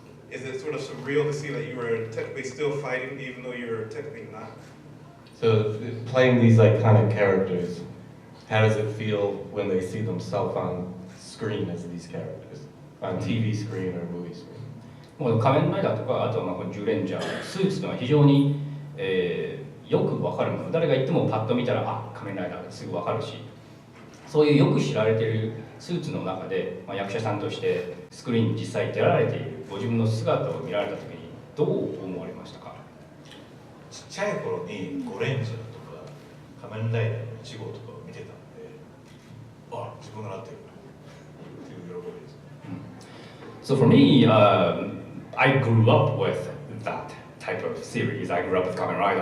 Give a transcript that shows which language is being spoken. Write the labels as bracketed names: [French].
[English] Is it sort of surreal to see that you are technically still fighting even though you're technically not? So playing these iconic characters, how does it feel when they see themselves on screen as these characters? On TV screen or movie screen? [Japanese] もう仮面ライダーとか、あとはこのジュレンジャー、スーツというのは非常に、よく分かるもの。誰が言ってもパッと見たら、あ、仮面ライダーってすぐ分かるし、そういうよく知られているスーツの中で、役者さんとしてスクリーンに実際出られているご自分の姿を見られたときに、どう思われましたか？ちっちゃい頃にゴレンジャーとか仮面ライダーの1号とかを見てたんで、あ、自分がなってるっていう喜びです。 [English] So for me, I grew up with that type of series. I grew up with Kamen Rider.